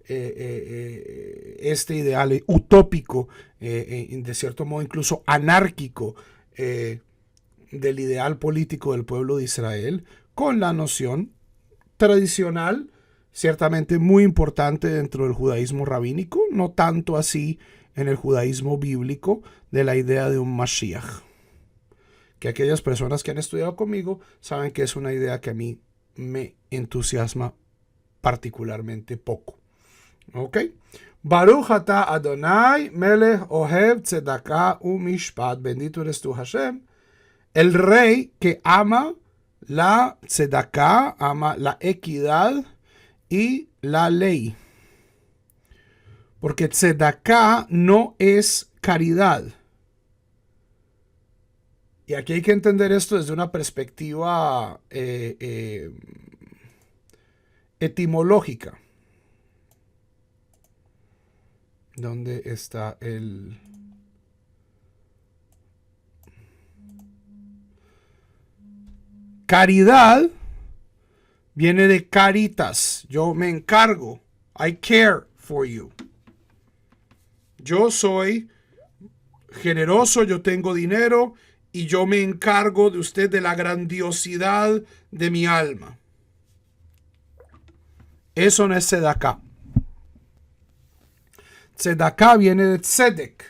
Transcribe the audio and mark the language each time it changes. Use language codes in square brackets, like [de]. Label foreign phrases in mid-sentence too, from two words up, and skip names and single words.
[es] este ideal utópico, de cierto modo incluso anárquico, del ideal político del pueblo de Israel, con la noción tradicional, ciertamente muy importante dentro del judaísmo rabínico, no tanto así en el judaísmo bíblico, de la idea de un Mashiach. Que aquellas personas que han estudiado conmigo saben que es una idea que a mí me entusiasma particularmente poco. ¿Ok? [he] ברוך אתה ה' מלך אוהב צדקה ומשפט. [es] Bendito eres tú, Hashem, el rey que ama la tzedakah, ama la equidad y la ley. Porque tzedakah no es caridad. Y aquí hay que entender esto desde una perspectiva etimológica. ¿Dónde está el...? Caridad viene de caritas. Yo me encargo. [en] I care for you. [es] Yo soy generoso, yo tengo dinero y yo me encargo de usted, de la grandiosidad de mi alma. Eso no es tzedakah. Tzedakah viene de tzedek.